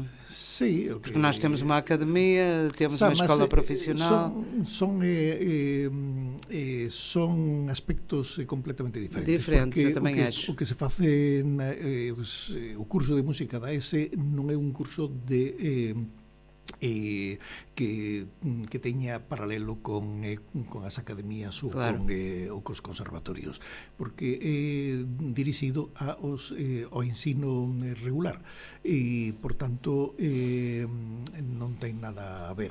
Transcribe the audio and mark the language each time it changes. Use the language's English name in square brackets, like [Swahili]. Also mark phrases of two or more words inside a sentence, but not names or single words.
[Portuguese] Sim, porque nós temos uma academia, temos uma escola profissional. São aspectos completamente diferentes. Eu também acho. [Galician] O que se faz o curso de música da ESE não é um curso de que teña paralelo con as academías ou [Portuguese] Claro. [Galician] ou cos conservatorios, porque é dirixido ao ensino regular e, por tanto, non ten nada a ver.